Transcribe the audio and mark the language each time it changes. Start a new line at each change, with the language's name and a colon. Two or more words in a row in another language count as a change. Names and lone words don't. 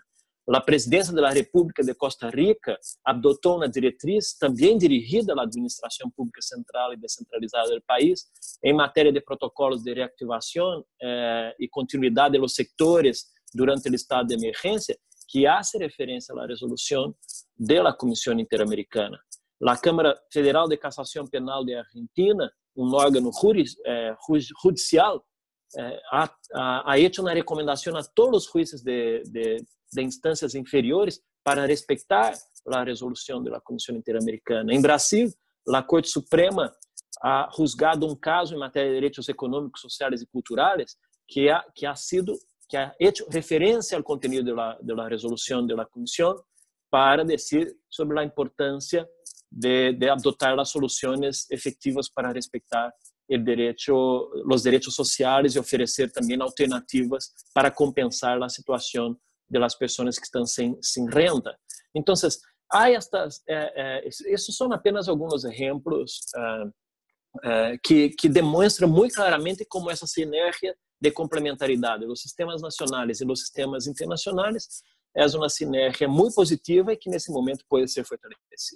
Portuguese: A Presidência da República de Costa Rica adotou uma diretriz também dirigida à administração pública central e descentralizada do país em matéria de protocolos de reactivação e continuidade dos sectores durante o estado de emergência, que hace referência à resolução da Comissão Interamericana. A Câmara Federal de Cassação Penal de Argentina, um órgão judicial,
Spanish: ha hecho
Portuguese: uma recomendação a todos os juízes de instâncias inferiores para respeitar a resolução da Comissão Interamericana. Em Brasil, a Corte Suprema
Spanish: ha juzgado
Portuguese: um caso em matéria de direitos econômicos, sociais e culturais que
Spanish: ha hecho
Portuguese: referência ao conteúdo da resolução da Comissão para
Spanish: decir sobre la importancia de adoptar las soluciones efectivas para respetar los derechos sociales y ofrecer también alternativas para compensar la situación de las personas que están sin renta. Entonces, hay esos son apenas algunos ejemplos que demuestran muy claramente cómo esa sinergia de complementariedad de los sistemas nacionales y los sistemas internacionales es una sinergia muy positiva y que en ese momento puede ser fortalecida.